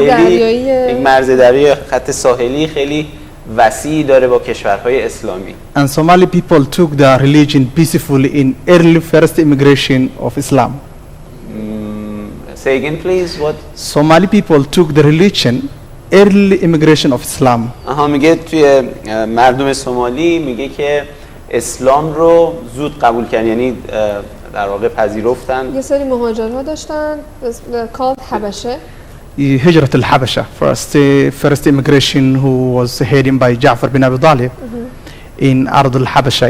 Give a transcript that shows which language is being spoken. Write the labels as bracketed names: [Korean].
[Persian] یک مرز دریایی خط ساحلی خیلی وسیعی داره با کشورهای اسلامی. [English] And Somali people took the religion peacefully in early first immigration of Islam. Say again please, what? Somali people took the religion early immigration of Islam. [Persian] میگه توی مردم سومالی میگه که اسلام رو زود قبول کردن، یعنی در واقع پذیرفتن. یه سری مهاجرها داشتن called حبشه. [Arabic] هجرة الحبشة [English] first immigration who was headed by Ja'far bin Abi Talib in [Arabic] أرض الحبشة.